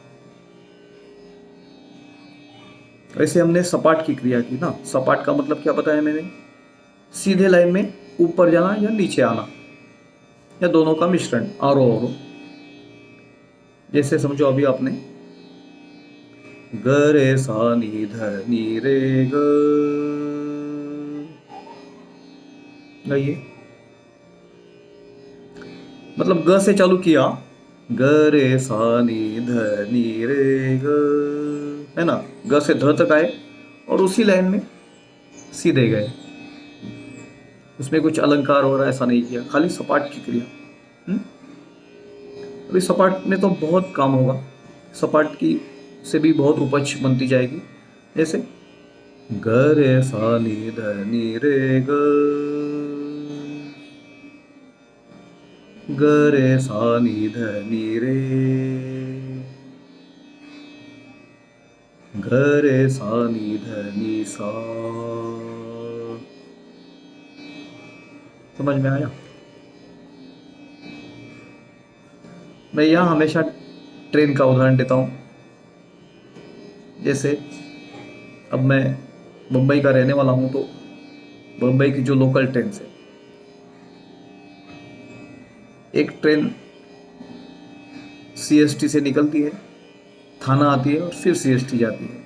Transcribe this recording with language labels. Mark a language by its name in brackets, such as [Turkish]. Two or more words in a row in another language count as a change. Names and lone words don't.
[Hindi] वैसे हमने सपाट की क्रिया की ना। सपाट का मतलब क्या बताया मैंने? सीधे लाइन में ऊपर जाना या नीचे आना, या दोनों का मिश्रण, आरोह अवरोह। जैसे समझो अभी आपने ग रे सा नी ध नी रे ग, गाइए। मतलब ग से चालू किया, ग रे सा नी ध नी रे ग, है ना। ग से ध तक आए और उसी लाइन में सीधे गए। उसमें कुछ अलंकार हो रहा है ऐसा नहीं किया, खाली सपाट की क्रिया। अभी सपाट में तो बहुत काम होगा। सपाट की से भी बहुत उपज बनती जाएगी। जैसे ग रे सा नी ध नी रे ग, ग रे सा नी ध नी रे, ग रे सा नी ध नी सा। समझ में आया? मैं यहाँ हमेशा ट्रेन का उदाहरण देता हूँ। जैसे अब मैं मुंबई का रहने वाला हूँ, तो मुंबई की जो लोकल ट्रेन है, एक ट्रेन सीएसटी से निकलती है, थाना आती है और फिर सीएसटी जाती है।